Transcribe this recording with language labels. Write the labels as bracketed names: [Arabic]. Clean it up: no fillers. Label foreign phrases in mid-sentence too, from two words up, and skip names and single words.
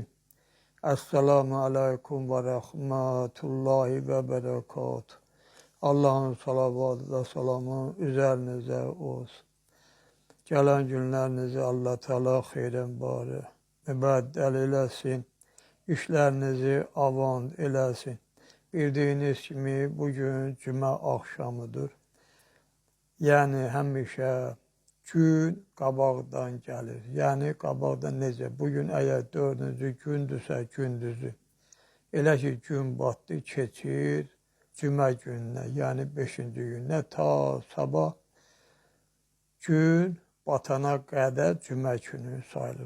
[Arabic] السلام عليكم ورحمة الله وبركاته. [Turkish] Allah'ın salavatı ve selamı üzerinize olsun. Gelen günlerinizi Allah Teala hayren bari mübeddel eylesin. [Azerbaijani] İşlerinizi avant eləsin. Bildiyiniz kimi bugün cümə axşamıdır. Yəni həmişə gün qabaqdan gəlir. Yəni qabaqdan necə? Bugün əgər 4-cü gündürsə gündüzü. Elə ki gün batdı, keçir cümə gününə, yəni 5-ci günə ta sabah gün batana qədər cümə günü sayılır.